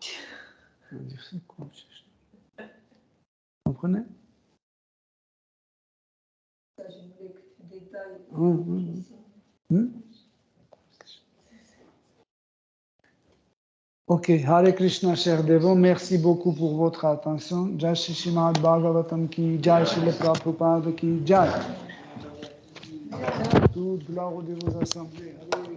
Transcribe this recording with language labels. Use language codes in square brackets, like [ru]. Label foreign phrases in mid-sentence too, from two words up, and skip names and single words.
[fr] Ça veut dire c'est quoi? Vous comprenez? Ça, je voulais que tu détailles. Ok, Hare Krishna, chers dévots, merci beaucoup pour votre attention. [hi] Jai Shri Srimad Bhagavatam ki Jai, Shri Prabhupada ki Jai. [fr] Toute gloire de vos assemblées.